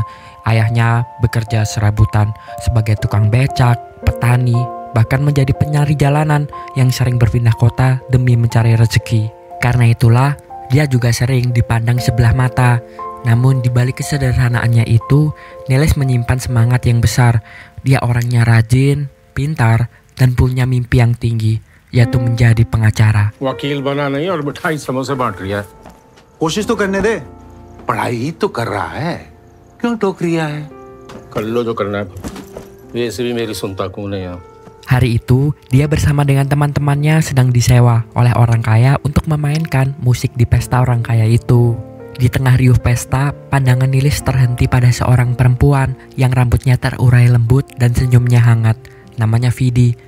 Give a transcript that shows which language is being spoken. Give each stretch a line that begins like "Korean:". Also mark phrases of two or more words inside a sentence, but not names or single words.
Indonesian: Ayahnya bekerja serabutan sebagai tukang becak, petani, bahkan menjadi penari jalanan yang sering berpindah kota demi mencari rezeki. Karena itulah, dia juga sering dipandang sebelah mata. Namun di balik kesederhanaannya itu, Nilis menyimpan semangat yang besar. Dia orangnya rajin, pintar, dan punya mimpi yang tinggi, yaitu menjadi pengacara.
Hindi: वकील बना नहीं और मिठाई समोसे बांट रहा है। कोशिश तो करने दे। पढ़ाई तो कर रहा है, क्यों टोक रिया है? कर लो जो करना है। वैसे भी मेरी सुनता कौन है यहाँ?
Indonesian: Hari itu, dia bersama dengan teman-temannya sedang disewa oleh orang kaya untuk memainkan musik di pesta orang kaya itu. Di tengah riuh pesta, pandangan Nilis terhenti pada seorang perempuan yang rambutnya terurai lembut dan senyumnya hangat. Namanya Vidi.